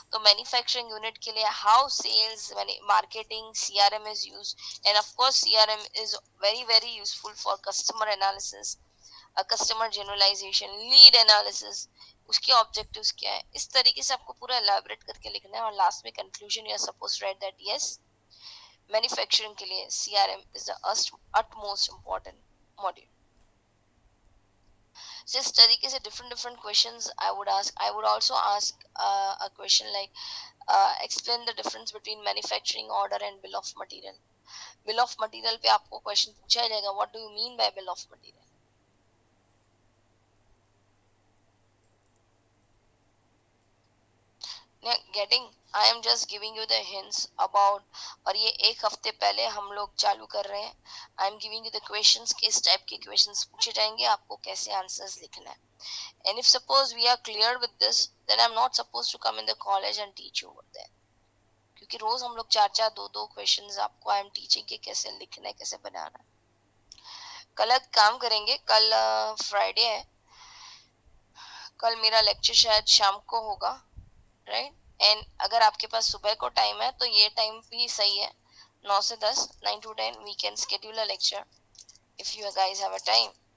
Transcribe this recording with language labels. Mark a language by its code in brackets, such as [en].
[en] तो manufacturing unit [hi] के लिए [en] How sales, marketing, CRM is used, and of course CRM is very useful for customer analysis, customer generalization, lead analysis, उसके objectives क्या है. [hi] इस तरीके से आपको पूरा एलैबोरेट करके लिखना है और लास्ट में conclusion [en] you are supposed to write that yes [hi] manufacturing के लिए [en] CRM is the utmost important module. So [hi] इस तरीके से [en] different questions I would also ask a question like explain the difference between manufacturing order and bill of material. Bill of material [hi] पे आपको question पूछा जाएगा [en] what do you mean by bill of material. Getting, I am just giving you the hints about, [hi] और ये एक हफ्ते पहले हम लोग चालू कर रहे हैं. [en] I am giving you the questions, [hi] किस टाइप के questions पूछे जाएंगे, आपको कैसे आंसर्स लिखना है. [en] And if suppose we are clear with this, then I am not supposed to come in the college and teach you over there. [hi] क्योंकि रोज हम लोग 4-4, 2-2 questions आपको [en] I am teaching [hi] के कैसे लिखना है, कैसे बनाना है. कल एक काम करेंगे, कल फ्राइडे है, कल मेरा लेक्चर शायद शाम को होगा, राइट. एंड अगर आपके पास सुबह को टाइम है तो ये टाइम भी सही है, [en] 9 से 10, 9 to 10 we can schedule a lecture if you guys have a time.